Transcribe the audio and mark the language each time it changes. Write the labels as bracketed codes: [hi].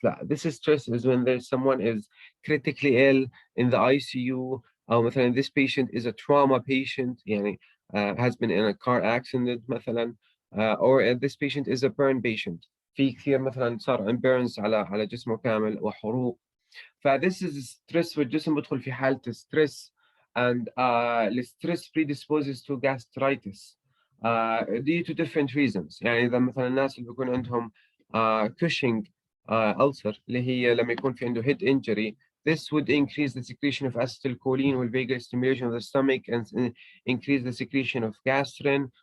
[en] لا, this is stress is when there's someone is critically ill in the ICU, [ar] أو مثلا [en] this patient is a trauma patient, يعني has been in a car accident مثلا, or this patient is a burn patient. [ar] في كثير مثلا صار امبيرنس على جسمه كامل وحروق. ف [en] this is stress [ar] والجسم بدخل في حالة ستريس. [en] and الستريس predisposes to gastritis due to different reasons. [ar] يعني إذا مثلا الناس اللي بيكون عندهم [en] Cushing ulcer اللي هي لما يكون في عنده head injury, this would increase the secretion of acetylcholine with vagal stimulation of the stomach and increase the secretion of gastrin.